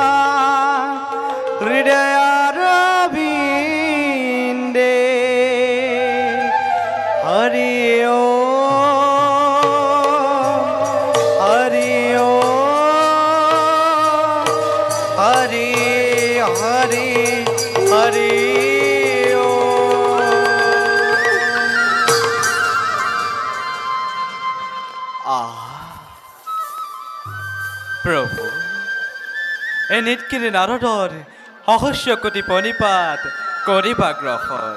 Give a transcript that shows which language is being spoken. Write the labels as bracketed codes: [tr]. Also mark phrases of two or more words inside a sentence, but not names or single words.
[sa] हृदयारविन्दे हरि ओम हरि ओम हरि हरि हरि [as] প্ৰভু এই নিতকিৰি নাৰদৰ সহস্য কোটি পণিপাত কৰিবা গ্ৰহণ।